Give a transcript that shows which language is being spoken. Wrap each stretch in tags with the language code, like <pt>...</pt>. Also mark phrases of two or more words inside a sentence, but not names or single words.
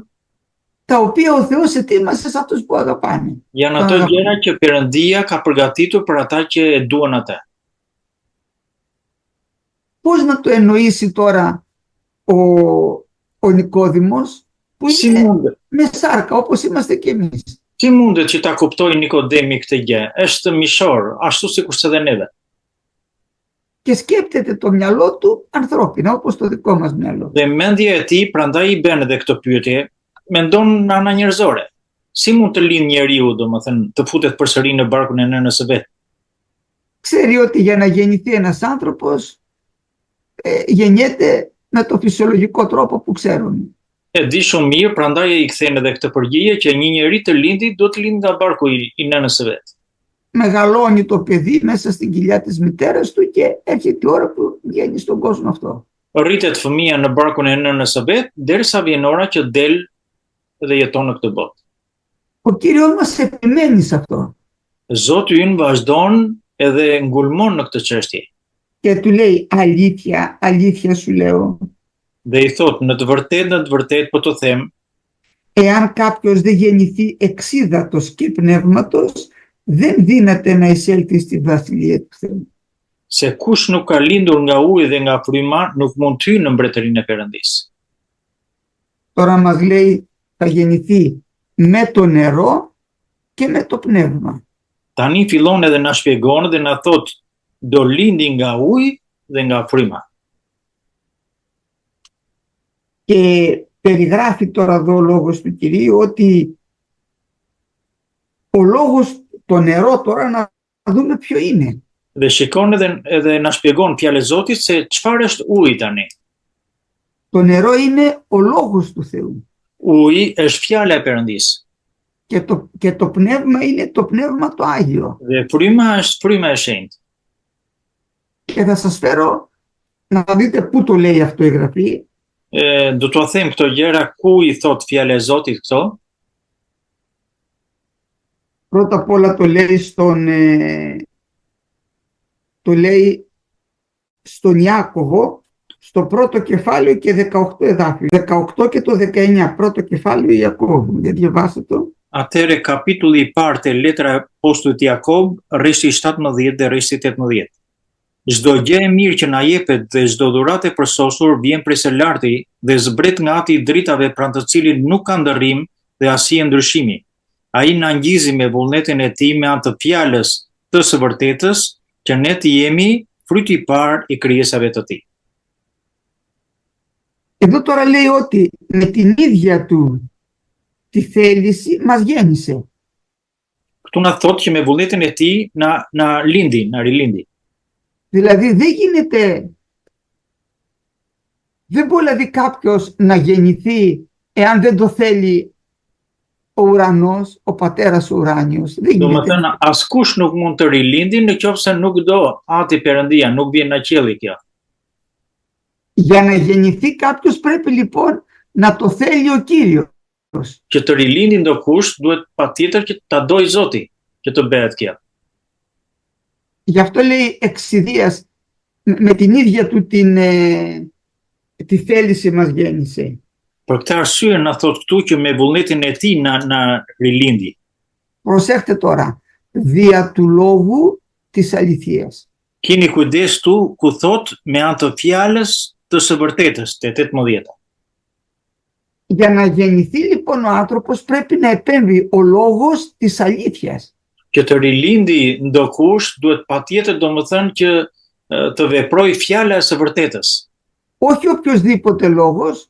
<el>τα οποία ο Θεός ετοίμασε σε αυτούς που αγαπάνε.</el> <sq>janë ato gjëra që Perëndia ka përgatitur për ata që e duan atë.</sq> <el>Πώς να το εννοήσει τώρα ο Νικόδημος που</el> <sq>Si</sq> <el>είναι</el> <sq>mundet?</sq> <el>με σάρκα όπως είμαστε κι εμείς?</el> <sq>Si mundet që ta kuptojë Nikodemi këtë gjë? Është mishor, ashtu sikurse edhe neve.</sq> <el>Και σκέπτεται το μυαλό του ανθρώπινα όπως το δικό μας μυαλό.</el> <sq>Dhe mendja e tij prandaj i bën edhe këtë pyetje, mendon në ana njerëzore. Si mund të lind njeriu, domethënë, të futet përsëri në barkun e nënës së vet?</sq> <el>Ξέρει ότι για να γεννηθεί ένας άνθρωπος γεννιέται με το φυσιολογικό τρόπο που ξέρουμε.</el> <sq>E di shumë mirë, prandaj i kthen edhe këtë përgjigje që një njeri të lindi do të lind nga barku i nënës së vet.</sq> <el>Μεγαλώνει το παιδί μέσα στην κοιλιά της μητέρας του και έρχεται η ώρα που βγαίνει στον κόσμο αυτό.</el> <sq>Rritet fëmia në barkun e nënës së vet derisa vjen ora që del dhe jeton në këtë botë.</sq> <el>Ο Κύριος μας επιμένει σε αυτό</el> <sq>Zoti ynë vazhdon edhe ngulmon në këtë çështje.</sq> <el>και του λέει αλήθεια, αλήθεια σου λέω,</el> <sq>Dhe i thot, në të vërtetë po të them,</sq> <el>εάν κάποιος δεν γεννηθεί εξίδατος και πνεύματος, δεν δύναται να εισέλθει στη βασιλεία του Θεού.</el> <sq>se kush nuk ka lindur nga uji dhe nga fryma nuk mund të hyjë në mbretërinë e Perëndisë.</sq> <el>Τώρα μας λέει θα γεννηθεί με το νερό και με το πνεύμα.</el> <sq>Tani fillon edhe na shpjegon dhe na thot do lindi nga uji dhe nga fryma.</sq> <el>Και περιγράφει τώρα εδώ ο λόγος του Κυρίου ότι ο λόγος, το νερό τώρα να δούμε ποιο είναι.</el> <sq>Dhe shikon edhe na shpjegon fjalë e Zotit se çfarë është uji tani.</sq> <el>Το νερό είναι ο λόγος του Θεού.</el> <sq>Uji është fjala e Perëndisë</sq> <el>Και το πνεύμα είναι το πνεύμα το Άγιο.</el> <sq>dhe fryma është fryma e shenjtë.</sq> <el>Και θα σας φέρω να δείτε πού το λέει αυτό η Γραφή.</el> <sq>Do t'ua them këto gjëra ku i thot fjala e Zotit këto.</sq> <el>Πρώτα απ' όλα το λέει στον Ιάκωβο στο πρώτο κεφάλαιο και 18 εδάφιο. 18 και το 19, πρώτο κεφάλαιο Ιακώβου. Για διαβάστε το.</el> <sq>Atëre kapitulli i parë të letra e apostullit Jakob, rreshti 17 dhe rreshti 18. Çdo gjë e mirë që na jepet dhe çdo dhuratë e përsosur vjen prej së larti dhe zbret nga Ati i dritave pranë të cilit nuk ka ndërrim dhe asnjë ndryshimi. Ai na ngjizi me vullnetin e Tij me anë të fjalës të së vërtetës që ne të jemi fryti i parë i krijesave të Tij.</sq> <el>Εδώ τώρα λέει ότι με την ίδια του τη θέληση μας γέννησε.</el> <sq>Këtu na thotë që me vullnetin e Tij na lindi, na rilindi.</sq> <el>Δηλαδή δεν μπορεί δηλαδή κάποιος να γεννηθεί εάν δεν το θέλει ο ουρανός, ο πατέρας ο ουράνιος.</el> <sq>Domethënë askush nuk mund të rilindi nëse nuk do Ati Perëndia, nuk vjen nga qielli kjo.</sq> <el>Για να γεννηθεί κάποιος πρέπει λοιπόν να το θέλει ο Κύριος.</el> <sq>Që të rilindi ndokush duhet patjetër që ta doj Zoti që të bëhet kjo.</sq> <el>Γι' αυτό λέει εξιδίας με την ίδια του τη θέληση μας γέννησε.</el> <sq>Për këtë arsye na thot këtu që me vullnetin e Tij na rilindi.</sq> <el>Προσέχτε τώρα, δια του λόγου της αληθείας.</el> <sq>Keni kujdes tu ku thot me anë të fjalës të së vërtetës, te 18.</sq> <el>Για να γεννηθεί λοιπόν ο άνθρωπος πρέπει να επέμβει ο λόγος της αλήθειας.</el> <sq>Që të rilindi ndokush duhet patjetër domethënë që të veprojë fjala e së vërtetës.</sq> <el>Όχι οποιοσδήποτε λόγος.</el>